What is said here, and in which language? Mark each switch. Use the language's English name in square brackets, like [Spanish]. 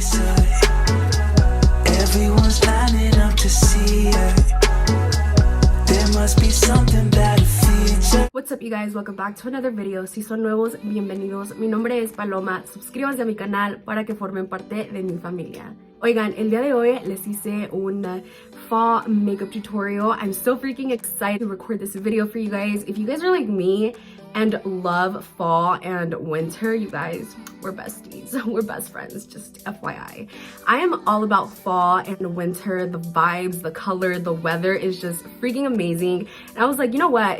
[English] Everyone's lining up to see her. There must be something about a feature. What's up, you guys? Welcome back to another video. [Spanish] Si son nuevos, bienvenidos. Mi nombre es Paloma. Suscríbanse a mi canal para que formen parte de mi familia. Oigan, el día de hoy les hice un [English] fall makeup tutorial. I'm so freaking excited to record this video for you guys. If you guys are like me and love fall and winter, you guys, we're besties. We're best friends, just FYI. I am all about fall and winter. The vibes, the color, the weather is just freaking amazing. And I was like, you know what?